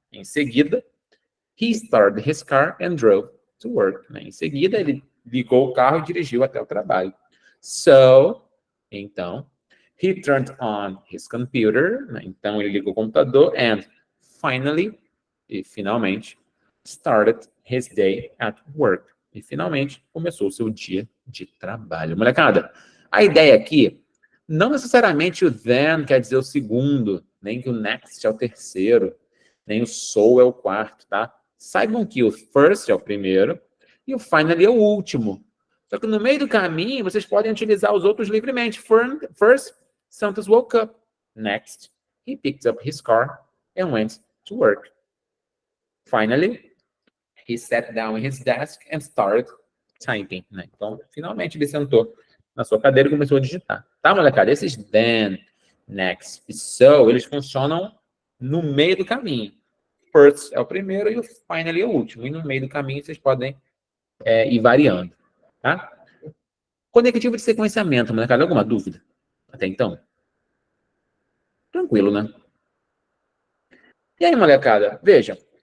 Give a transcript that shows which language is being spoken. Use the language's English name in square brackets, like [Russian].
[Portuguese] Em seguida, [English] he started his car and drove to work. [Portuguese] Né? Em seguida, ele ligou o carro e dirigiu até o trabalho. [English] So, [Portuguese] então, [English] he turned on his computer. [Portuguese] Né? Então, ele ligou o computador [English] and finally, [Portuguese] e finalmente, [English] started his day at work. [Portuguese] E finalmente começou o seu dia de trabalho. Molecada, a ideia aqui, não necessariamente o then quer dizer o segundo, nem que o next é o terceiro, nem o so é o quarto, tá? Saibam que o first é o primeiro e o finally é o último. Só que no meio do caminho, vocês podem utilizar os outros livremente. [English] First, Santos woke up. Next, he picked up his car and went to work. Finally, he sat down in his desk and started typing. [Portuguese] Né? Então, finalmente, ele sentou na sua cadeira e começou a digitar. Tá, molecada? Esses then, next e so, eles funcionam no meio do caminho. First é o primeiro e o finally é o último. E no meio do caminho, vocês podem ir variando. Tá? Conectivo de sequenciamento, molecada. Alguma dúvida? Até então? Tranquilo, né? E aí, molecada? Veja.